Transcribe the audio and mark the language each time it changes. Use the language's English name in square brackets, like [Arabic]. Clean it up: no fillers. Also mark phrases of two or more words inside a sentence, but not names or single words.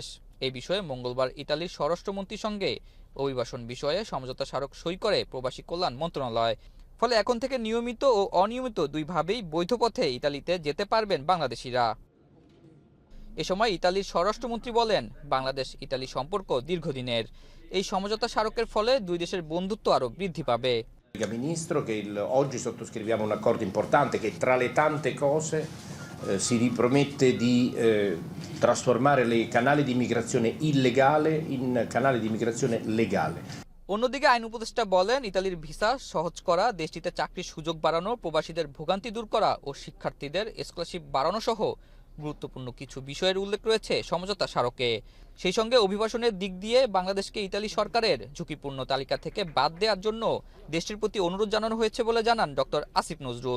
[Bangla] এই বিষয়ে মঙ্গলবার ইতালির স্বরাষ্ট্রমন্ত্রীর সঙ্গে অভিবাসন বিষয়ে সমঝোতা স্মারক সই করে প্রবাসী কল্যাণ মন্ত্রণালয়। ফলে এখন থেকে নিয়মিত ও অনিয়মিত দুইভাবেই বৈধ পথে ইতালিতে যেতে পারবেন বাংলাদেশিরা। এ সময় ইতালির স্বরাষ্ট্রমন্ত্রী বলেন, বাংলাদেশ ইতালি সম্পর্ক দীর্ঘদিনের। এই সমঝোতা স্মারকের ফলে 2 দেশের বন্ধুত্ব আরও বৃদ্ধি পাবে। [Italian] Ministro, che oggi sottoscriviamo un accordo importante che tra le tante cose si ripromette di trasformare le canali di immigrazione illegale in canali di immigrazione legale. [Bangla] অন্যদিকে আইন উপদেষ্টা বলেন, ইতালির ভিসা সহজ করা, দেশটিতে চাকরির সুযোগ বাড়ানো, প্রবাসীদের ভোগান্তি দূর করা ও শিক্ষার্থীদের স্কলারশিপ বাড়ানো সহ গুরুত্বপূর্ণ কিছু বিষয়ের উল্লেখ রয়েছে সমঝোতা স্মারকে। সেই সঙ্গে অভিবাসনের দিক দিয়ে বাংলাদেশকে ইতালি সরকারের ঝুঁকিপূর্ণ তালিকা থেকে বাদ দেওয়ার জন্য দেশটির প্রতি অনুরোধ জানানো হয়েছে বলে জানান ডক্টর আসিফ নজরুল।